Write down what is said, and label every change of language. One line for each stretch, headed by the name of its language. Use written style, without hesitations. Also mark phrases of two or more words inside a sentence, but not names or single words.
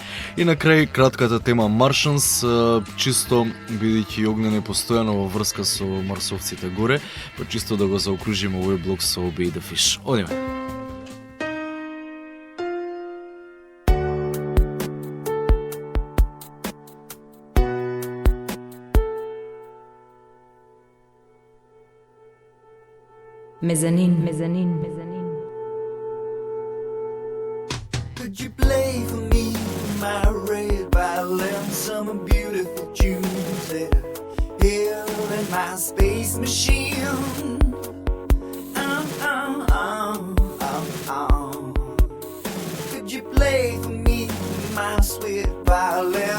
Macedonian: И на крај кратката тема Martians, чисто бидејќи Огнен е постојано во врска со марсовците горе, па чисто да го заокружиме овој блок со Be The Fish. Одиме. Мезанин.
English: Could you play for me my red violin, some beautiful tunes that are held in my space machine? Could you play for me my sweet violin?